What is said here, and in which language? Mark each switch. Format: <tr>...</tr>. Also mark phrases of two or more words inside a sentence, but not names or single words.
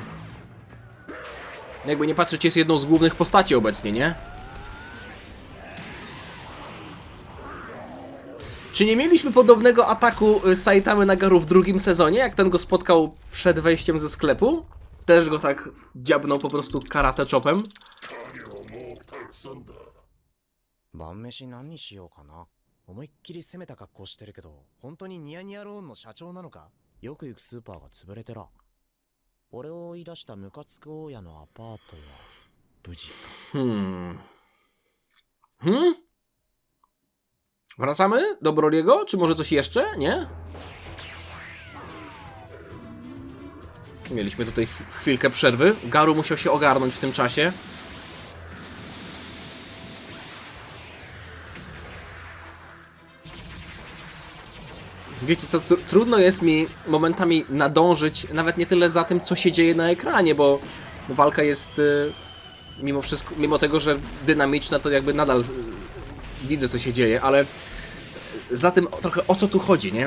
<pl>Jakby nie patrzeć, jest jedną z głównych postaci obecnie, nie? Czy nie mieliśmy podobnego ataku Saitamy na Garu w drugim sezonie, jak ten go spotkał przed wejściem ze sklepu? Też go tak dziabnął po prostu karate chopem.</pl> <ja>晩飯何にしようかな。思いっきり攻めた格好してるけど、本当にニヤニヤローンの社長なのか。よく行くスーパーが潰れてら。俺を追い出したムカつく大家のアパートは無事か。</ja> <pl>Wracamy do Broly'ego? Czy może coś jeszcze? Nie? Mieliśmy tutaj chwilkę przerwy. Garu musiał się ogarnąć w tym czasie. Wiecie co, trudno jest mi momentami nadążyć, nawet nie tyle za tym, co się dzieje na ekranie, bo walka jest mimo wszystko, mimo tego, że dynamiczna, to jakby nadal widzę, co się dzieje, ale za tym trochę o co tu chodzi, nie?</pl>